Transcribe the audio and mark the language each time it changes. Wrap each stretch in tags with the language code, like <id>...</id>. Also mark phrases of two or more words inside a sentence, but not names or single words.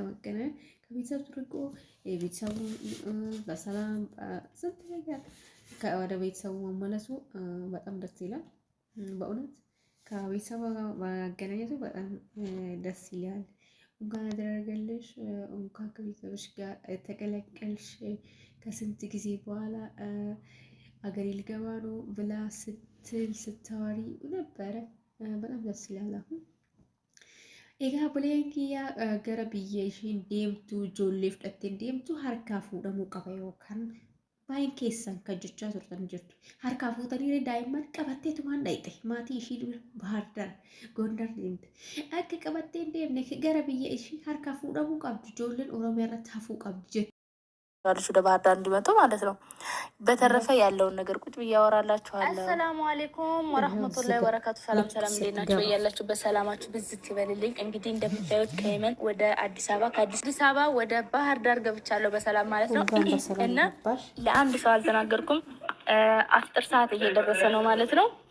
<am>መገናኘት ከቤተሰብ ትርቆ ቤተሰቡ በሰላም ስንት ነገር ወደ ቤተሰቡ መመለሱ በጣም ደስ ይላል። በእውነት ከቤተሰብ ጋር ማገናኘቱ በጣም ደስ ይላል። እንኳን አደረገልሽ፣ እንኳን ከቤተሰብሽ ጋር ተቀላቀልሽ። ከስንት ጊዜ በኋላ አገሬ ልገባ ነው ብላ ስትል ስታወሪ ነበረ። በጣም ደስ ይላል። አሁን</am> <om>egaa buleen kiyya gara biyya ishiin deemtu ijoollee fudhattee deemtu harkaa fuudhamuu qaba yookaan baay'een keessan kan jechaa turtan jirtu. Harkaa fuutanii daa'imman qabatteetumaan dhayxe maatii ishii dura Bahar Dar Gondar deemte. Akka qabattee hin deemne gara biyya ishii harkaa fuudhamuu qabdi. Ijoolleen Oromiyaa irratti hafuu qabdi jettu.</om> <am>ልጅ ወደ ባህር ዳር እንዲመጡ ማለት ነው። በተረፈ ያለውን ነገር ቁጭ ብዬ አወራላችኋለሁ።</am> <ar>السلام عليكم ورحمة الله وبركاته።</ar> <am>ሰላም ሰላም፣ እንዴት ናችሁ? ያላችሁበት ሰላማችሁ ብዝት ይበልልኝ። እንግዲህ እንደምታዩት ከየመን ወደ አዲስ አበባ ከአዲስ አበባ ወደ ባህር ዳር ገብቻለሁ በሰላም ማለት ነው። እና ለአንድ ሰው አልተናገርኩም። አፍጥር ሰዓት እየደረሰ ነው ማለት ነው።</am>